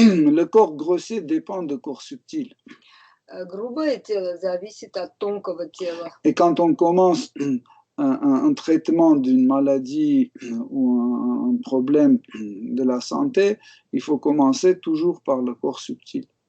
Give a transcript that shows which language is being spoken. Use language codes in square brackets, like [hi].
[fr] Le corps grossier dépend du corps subtil. [ru] Грубое тело зависит от тонкого тела. [fr] Et quand on commence un traitement d'une maladie ou un problème de la santé, il faut commencer toujours par le corps subtil.